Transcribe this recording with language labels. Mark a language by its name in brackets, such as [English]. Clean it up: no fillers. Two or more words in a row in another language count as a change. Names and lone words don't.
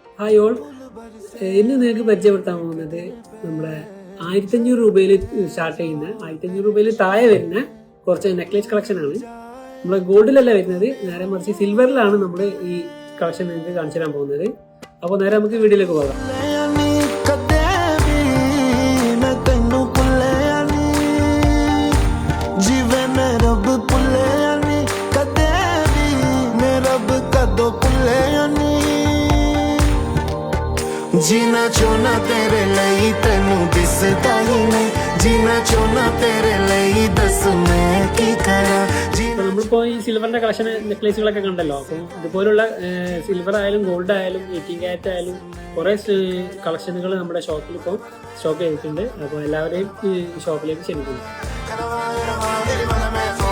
[English] hi all, [Malayalam] ഇന്ന് നിങ്ങൾക്ക് പരിചയപ്പെടുത്താൻ പോകുന്നത് നമ്മുടെ 1500 രൂപയിൽ സ്റ്റാർട്ട് ചെയ്യുന്ന 1500 രൂപയിൽ താഴെ വരുന്ന കുറച്ച് [English] necklace collection [Malayalam] ആണ്. നമ്മൾ ഗോൾഡിലല്ല വരുന്നത്, നേരെ മറിച്ച് സിൽവറിലാണ് നമ്മൾ ഈ കളക്ഷൻ നിങ്ങൾക്ക് കാണിച്ചു തരാൻ പോകുന്നത്. അപ്പോൾ നേരെ നമുക്ക് വീഡിയോയിലേക്ക് പോകാം. [Punjabi] ਜੀਨਾ ਚੋਨਾ ਤੇਰੇ ਲਈ ਤੈਨੂੰ ਦਿਸਦਾ ਹੀ ਨਹੀਂ ਜੀਨਾ ਚੋਨਾ ਤੇਰੇ ਲਈ ਦੱਸ ਮੈਂ ਕੀ ਕਰਾਂ. [Malayalam] നമ്മളിപ്പോൾ ഈ സിൽവറിന്റെ കളക്ഷൻ നെക്ലേസുകളൊക്കെ കണ്ടല്ലോ. അപ്പം ഇതുപോലുള്ള സിൽവർ ആയാലും ഗോൾഡ് ആയാലും 18 ക്യാരറ്റ് ആയാലും കുറേ കളക്ഷനുകൾ നമ്മുടെ ഷോപ്പിൽ ഇപ്പോൾ സ്റ്റോക്ക് ചെയ്തിട്ടുണ്ട്. അപ്പോൾ എല്ലാവരെയും ഈ ഷോപ്പിലേക്ക് ക്ഷണിക്കുന്നു.